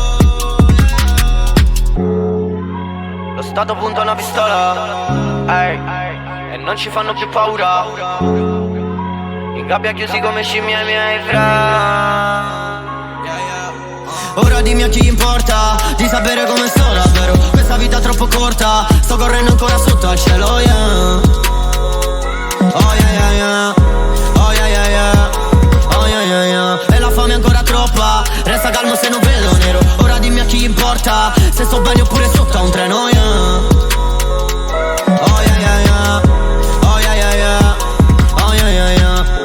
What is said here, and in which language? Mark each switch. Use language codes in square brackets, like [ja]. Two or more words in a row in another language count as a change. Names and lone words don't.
[it] Lo stato punta una pistola, ehi, e non ci fanno più paura. In gabbia chiusi come scimmie ai miei friend. Ora dimmi a chi importa di sapere come sto davvero. Questa vita è troppo corta, sto correndo ancora sotto al cielo, yeah. [en] Oh yeah yeah yeah, oh yeah yeah yeah, oh yeah yeah yeah. [it] E la fame è ancora troppa, resta calmo se non vedo nero. Ora dimmi a chi importa se sto bene oppure sotto a un treno, yeah. [en] Oh yeah yeah yeah, oh yeah yeah yeah, oh yeah yeah yeah.